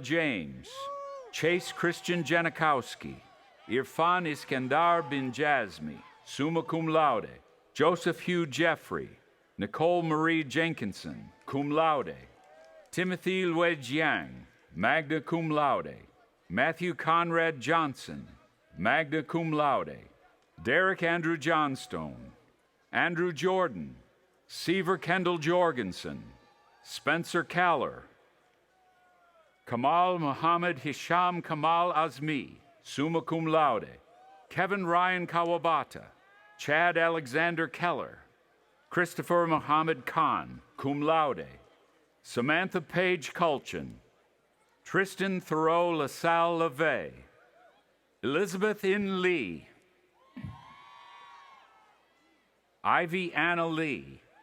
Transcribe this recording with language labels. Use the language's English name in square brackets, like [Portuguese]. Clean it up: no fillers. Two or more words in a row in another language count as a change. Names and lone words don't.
[English] James, Chase Christian Janikowski, Irfan Iskandar bin Jazmi, [Latin] summa cum laude, [English] Joseph Hugh Jeffrey, Nicole Marie Jenkinson, [Latin] cum laude, [English] Timothy Lue Jiang, [Latin] magna cum laude, [English] Matthew Conrad Johnson, [Latin] magna cum laude, [English] Derek Andrew Johnstone, Andrew Jordan, Seaver Kendall Jorgensen, Spencer Caller, Kamal Muhammad Hisham Kamal Azmi, [Latin] summa cum laude, [English] Kevin Ryan Kawabata, Chad Alexander Keller, Christopher Muhammad Khan, [Latin] cum laude, [English] Samantha Page Culchin, Tristan Thoreau LaSalle LeVay, Elizabeth In Lee, Ivy Anna Lee,